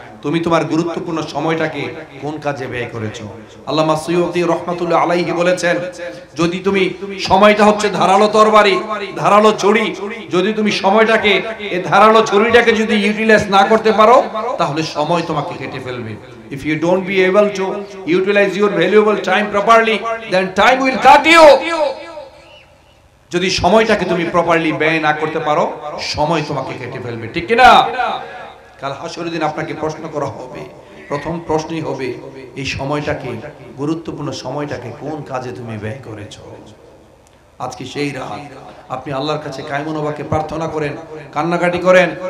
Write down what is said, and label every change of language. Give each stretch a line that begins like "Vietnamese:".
Bangla: তুমি তোমার গুরুত্বপূর্ণ সময়টাকে কোন কাজে ব্যয় করেছো? আল্লামা সুয়ুতী রাহমাতুল্লাহ আলাইহি বলেছেন, যদি তুমি সময়টা হচ্ছে ধারালো তরবারি, ধারালো ছুরি, যদি তুমি সময়টাকে এই ধারালো ছুরিটাকে যদি ইউটিলাইজ না করতে পারো তাহলে সময় তোমাকে কেটে ফেলবে।
English: If you don't be able to utilize your valuable time properly, then time will cut you.
Bangla: যদি সময়টাকে তুমি প্রপারলি ব্যয় না করতে পারো সময় তোমাকে কেটে ফেলবে, ঠিক কি না? কাল হাসরের দিন আপনাকে প্রশ্ন করা হবে, প্রথম প্রশ্নই হবে এই সময়টাকে, গুরুত্বপূর্ণ সময়টাকে কোন কাজে তুমি ব্যয় করেছো? আজকে সেই রাত আপনি আল্লাহর কাছে কায়মনোবাকে প্রার্থনা করেন, কান্নাকাটি করেন।